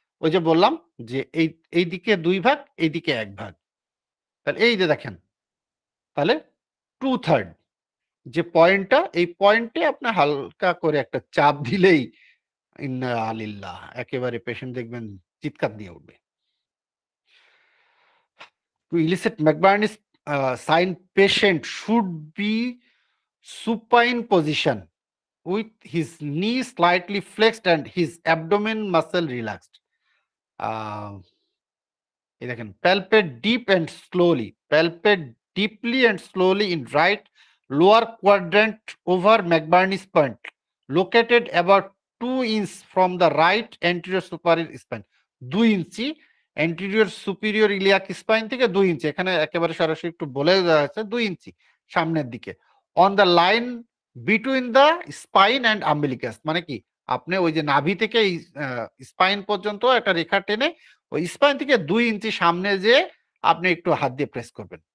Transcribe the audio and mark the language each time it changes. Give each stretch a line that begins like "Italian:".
Bangla: ওই যে বললাম যে এই দিকে 2 ভাগ, এই দিকে 1 ভাগ, তাহলে এই যে দেখেন, তাহলে 2/3 যে পয়েন্টটা, এই পয়েন্টে আপনি হালকা করে একটা চাপ দিলেই
Arabic: ইন্না আলিল্লাহ
Bangla: একেবারে পেশেন্ট দেখবেন চিৎকার দিয়ে উঠবে।
English: To elicit McBurney's sign, patient should be supine position with his knee slightly flexed and his abdomen muscle relaxed.
Bangla: এই দেখেন,
English: palpate deep and slowly, palpate deeply and slowly in right lower quadrant over McBurney's point, located about 2 inches from the right anterior superior spine.
Bangla: 2 inch anterior superior iliac spine থেকে 2 ইঞ্চি, এখানে একেবারে সরাসরি একটু বলে দেওয়া আছে 2 ইঞ্চি সামনের দিকে,
English: on the line between the spine and umbilicus,
Bangla: মানে কি আপনি ওই যে নাভি থেকে স্পাইন পর্যন্ত একটা রেখা টেনে ওই স্পাইন থেকে 2 ইঞ্চি সামনে যে আপনি একটু হাত দিয়ে প্রেস করবেন।